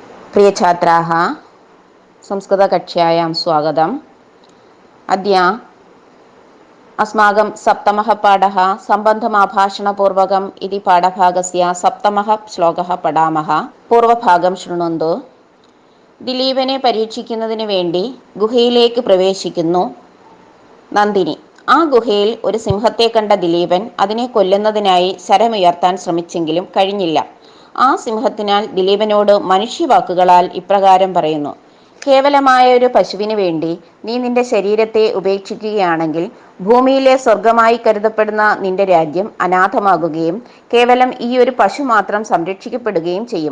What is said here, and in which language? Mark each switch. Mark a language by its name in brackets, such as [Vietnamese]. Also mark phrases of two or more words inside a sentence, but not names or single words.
[Sanskrit] प्रियछात्राः, संस्कृतकक्ष्यायां स्वागतम्। अद्य अस्माकं सप्तमः पाठः सम्बन्धमाभाषणपूर्वकम् इति पाठभागस्य सप्तमः श्लोकः पठामः। पूर्वभागं शृण्वन्तु. [Malayalam] ദിലീപനെ പരീക്ഷിക്കുന്നതിന് വേണ്ടി ഗുഹയിലേക്ക് പ്രവേശിക്കുന്നു നന്ദിനി. ആ ഗുഹയിൽ ഒരു സിംഹത്തെ കണ്ട ദിലീപൻ അതിനെ കൊല്ലുന്നതിനായി ശരമുയർത്താൻ ശ്രമിച്ചെങ്കിലും കഴിഞ്ഞില്ല. ആ സിംഹത്തിനാൽ ദിലീപനോട് മനുഷ്യവാക്കുകളാൽ ഇപ്രകാരം പറയുന്നു: കേവലമായ ഒരു പശുവിന് വേണ്ടി നീ നിന്റെ ശരീരത്തെ ഉപേക്ഷിക്കുകയാണെങ്കിൽ ഭൂമിയിലെ സ്വർഗമായി കരുതപ്പെടുന്ന നിന്റെ രാജ്യം അനാഥമാകുകയും കേവലം ഈ ഒരു പശു മാത്രം സംരക്ഷിക്കപ്പെടുകയും ചെയ്യും.